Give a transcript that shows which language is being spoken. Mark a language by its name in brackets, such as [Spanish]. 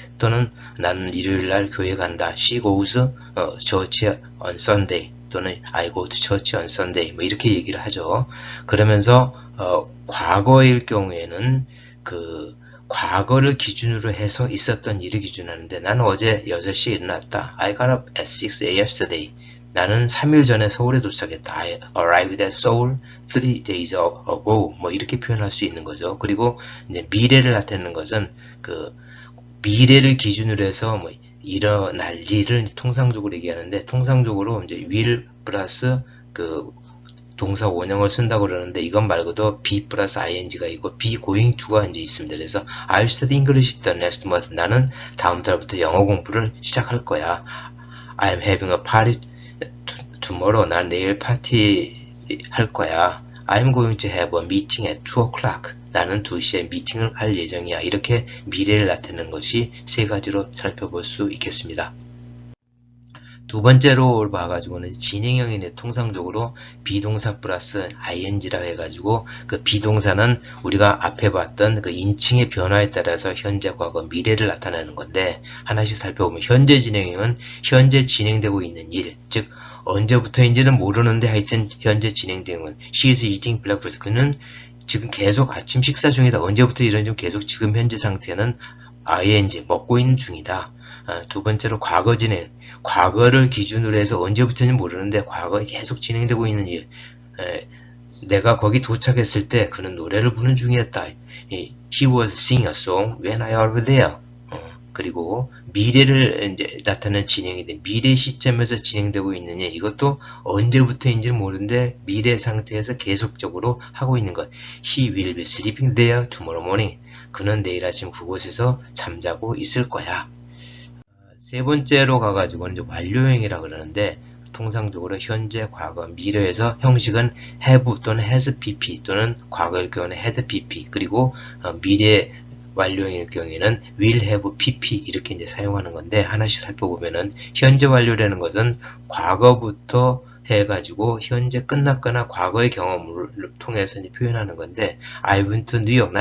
[Korean] 또는 나는 일요일날 교회 간다. [English] She goes church on Sunday. [Korean] 또는 [English] I go to church on Sunday 뭐 이렇게 얘기를 하죠. [Korean] 그러면서 과거일 경우에는 그 과거를 기준으로 해서 있었던 일을 기준하는데 나는 어제 6시에 일어났다. [English] I got up at 6 yesterday. [Korean] 나는 3일 전에 서울에 도착했다. [English] I arrived at Seoul 3 days ago. [Korean] 뭐 이렇게 표현할 수 있는 거죠. 그리고 이제 미래를 나타내는 것은 그 미래를 기준으로 해서 뭐 일어날 일을 통상적으로 얘기하는데 통상적으로 이제 will 플러스 그 동사 원형을 쓴다고 그러는데 이건 말고도 be 플러스 ing가 있고 be going to가 이제 있습니다. [English] 그래서 I'll study English the next month. [Korean] 나는 다음 달부터 영어 공부를 시작할 거야. [English] I'm having a party [Korean] tomorrow 난 내일 파티 할 거야. [English] I'm going to have a meeting at 2 o'clock. [Korean] 나는 2시에 미팅을 할 예정이야. 이렇게 미래를 나타내는 것이 세 가지로 살펴볼 수 있겠습니다. 두 번째로 봐가지고는 진행형인데 통상적으로 비동사 플러스 ing라고 해가지고 그 비동사는 우리가 앞에 봤던 그 인칭의 변화에 따라서 현재, 과거, 미래를 나타내는 건데 하나씩 살펴보면 현재 진행형은 현재 진행되고 있는 일, 즉 언제부터인지는 모르는데 하여튼 현재 진행되는 [English] she is eating breakfast. [Korean] 그는 지금 계속 아침 식사 중이다. 언제부터 이런지 계속 지금 현재 상태는 ing 먹고 있는 중이다. 두 번째로 과거 진행, 과거를 기준으로 해서 언제부터인지 모르는데 과거에 계속 진행되고 있는 일. 내가 거기 도착했을 때 그는 노래를 부르는 중이었다. [English] He was singing a song when I arrived there. [Korean] 그리고 미래를 이제 나타내는 진행인데 미래 시점에서 진행되고 있느냐, 이것도 언제부터인지는 모르는데 미래 상태에서 계속적으로 하고 있는 것. [English] He will be sleeping there tomorrow morning. [Korean] 그는 내일 아침 그곳에서 잠자고 있을 거야. 세 번째로 가가지고는 이제 완료형이라 그러는데 통상적으로 현재, 과거, 미래에서 형식은 have 또는 has pp 또는 과거일 경우는 had pp, 그리고 미래 완료형일 경우에는 will have pp 이렇게 이제 사용하는 건데 하나씩 살펴보면은 현재 완료라는 것은 과거부터 해가지고 현재 끝났거나 과거의 경험을 통해서 이제 표현하는 건데 [English] I've been to New York.